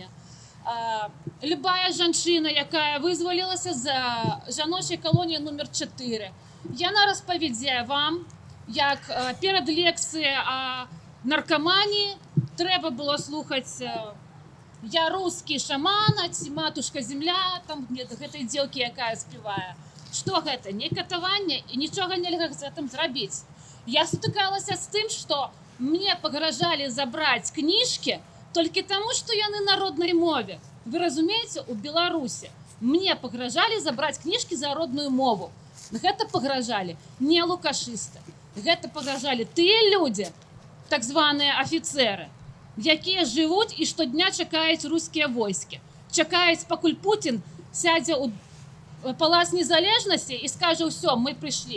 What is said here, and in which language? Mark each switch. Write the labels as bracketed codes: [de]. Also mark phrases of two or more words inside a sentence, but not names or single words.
[be] Любая жанчына, якая вызвалілася з жаночай калоніі номер 4, яна распавядзе вам, як перад лекцыяй о наркаманіі трэба было слухаць «Я рускі шаман, а ці матушка земля», там гэтай дзелкі, якая спявае. Што гэта? Не катаванне, і нічога нельга з гэтым зрабіць. Я сутыкалася з тым, што [ru] мне погрожали забрать книжки только тому, что [be] яны на родной мове. [ru] Вы разумеете, у Беларуси мне погрожали забрать книжки за родную мову. [be] Гэта пагражалі не лукашысты. Гэта пагражалі тыя людзі, так званыя афіцеры, якія жывуць і штодня чакаюць рускія войскі. Чакаюць, пакуль Путін сядзе ў палац незалежнасці і скажа: ўсё, мы прыйшлі.